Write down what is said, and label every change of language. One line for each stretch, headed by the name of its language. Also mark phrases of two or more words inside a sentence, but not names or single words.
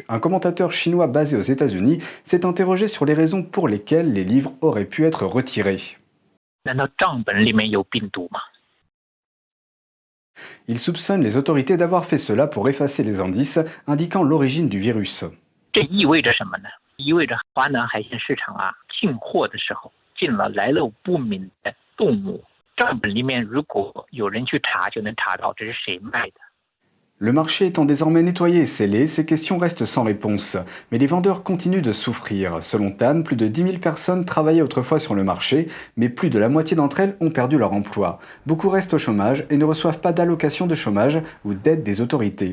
French: Un commentateur chinois basé aux États-Unis s'est interrogé sur les raisons pour lesquelles les livres auraient pu être retirés. Il soupçonne les autorités d'avoir fait cela pour effacer les indices indiquant l'origine du virus.
Chinese: 这意味着什么呢？意味着华南海鲜市场进货的时候进了来路不明的动物，账本里面如果有人去查，就能查到这是谁卖的。
French: Le marché étant désormais nettoyé et scellé, ces questions restent sans réponse. Mais les vendeurs continuent de souffrir. Selon Tan, plus de 10 000 personnes travaillaient autrefois sur le marché, mais plus de la moitié d'entre elles ont perdu leur emploi. Beaucoup restent au chômage et ne reçoivent pas d'allocation de chômage ou d'aide des autorités.